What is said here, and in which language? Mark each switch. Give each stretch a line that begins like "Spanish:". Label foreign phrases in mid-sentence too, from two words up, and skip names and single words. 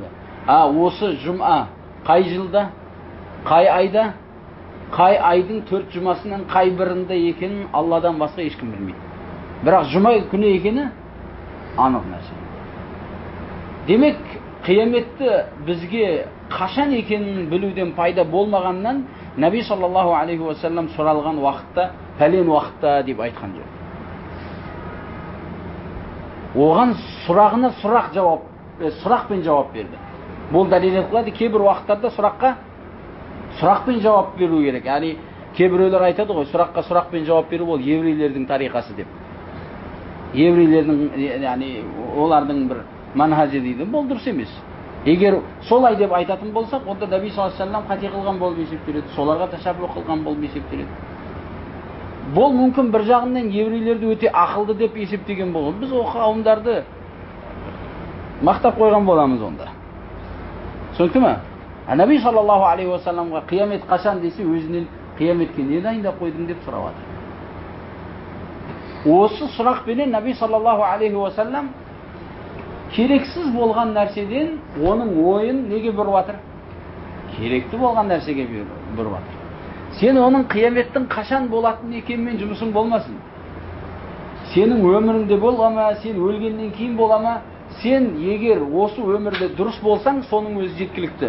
Kazakh: Осы жұма қай жылда, қай айда, қай айдың 4 жұмасынан қай бірінде екенін Алладан басқа ешкім білмейді. Бірақ жұма күні екені анық нәрсе. Демек, қияметті бізге қашан екенін білуден пайда болмағаннан Наби
Arabic: صلى الله عليه وسلم
Kazakh: сұралған уақытта, пәлен уақытта деп айтқан жоқ. Оған сұрағына сұрақпен жауап берді. Бұл дәлел қылады, кейбір уақыттарда сұрақпен жауап беру керек. Яғни кейбіреулер айтады ғой, сұраққа сұрақпен жауап беру ол еврейлердің тариқасы деп. Еврейлердің, яғни олардың бір манхажы дейді. Бұл дұрыс емес. Егер солай деп айтатын болсақ, онда Наби
Arabic: صلى الله عليه وسلم
Kazakh: қате қылған болып есептеледі, соларға ташаббу қылған болып есептеледі. Бұл мүмкін бір жағынан еврейлерді өте ақылды деп есептеген болған. Біз о қауымдарды мақтап қойған боламыз онда. Түсінікті ме? Наби
Arabic: صلى الله عليه وسلم
Kazakh: қиямет қашан десе, өзінен қияметке не дайындап қойдың деп сұрап жатыр. Осы сұрақпенен Наби
Arabic: صلى الله عليه وسلم
Kazakh: керексіз болған нәрседен оның ойын неге бұрып жатыр? Керекті болған нәрсеге бұрып жатыр. Сен оның қияметтің қашан болатын екенмен жұмысың болмасын. Сенің өміріңде бола ма, сен өлгеннен кейін бола ма, сен егер осы өмірде дұрыс болсаң, соның өзі жеткілікті.